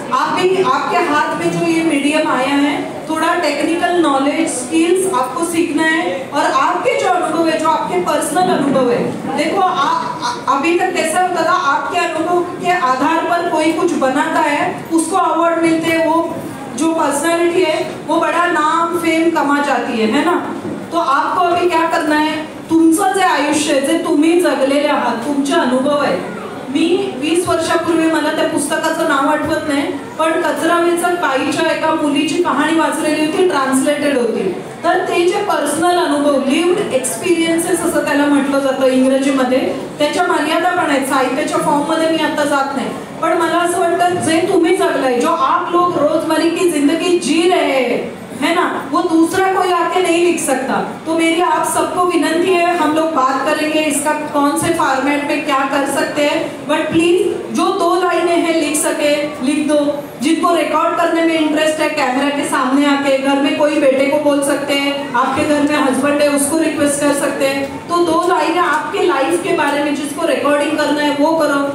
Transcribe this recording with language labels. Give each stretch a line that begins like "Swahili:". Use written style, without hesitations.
Hindi: आप भी, आपके हाथ में जो ये मीडियम आया है, थोड़ा टेक्निकल नॉलेज, स्किल्स आपको सीखना है. और आपके जो अनुभव है, जो आपके पर्सनल अनुभव है, देखो अभी तक कैसा होता था, आपके अनुभव के आधार पर कोई कुछ बनाता है, उसको अवार्ड मिलते हैं, वो जो पर्सनालिटी है वो बड़ा नाम फेम कमा जाती है ना। तो आपको अभी क्या करना है,
Marathi: तुमचं जे आयुष्य जे तुम्ही जगलेले आहात, तुमचे अनुभव आहे। मी 20 वर्षापूर्वी, मला त्या पुस्तकाचं नाव आठवत नाही, पण कचरा वेचक बाईच्या एका मुलीची कहाणी वाचलेली होती, ट्रान्सलेटेड होती। तर ते जे पर्सनल अनुभव, लिव्ड एक्सपिरियन्सेस असं त्याला म्हटलं जातं इंग्रजीमध्ये, त्याच्या मर्यादा पण आहेत, साहित्याच्या फॉर्ममध्ये मी आता जात नाही, पण मला असं वाटतं जे तुम्ही जगलाय,
Hindi: जो आप लोग रोजमर्रा की जिंदगी जी रहे है ना, वो दूसरा कोई आके नहीं लिख सकता। तो मेरी आप सबको विनंती है, हम लोग बात करेंगे इसका कौन से फॉर्मेट में क्या कर सकते हैं, बट प्लीज जो 2 लाइनें हैं लिख सके लिख दो। जिनको रिकॉर्ड करने में इंटरेस्ट है, कैमरा के सामने आके, घर में कोई बेटे को बोल सकते हैं, आपके घर में हस्बैंड है उसको रिक्वेस्ट कर सकते हैं, तो 2 लाइनें आपके लाइफ के बारे में जिसको रिकॉर्डिंग करना है वो करो।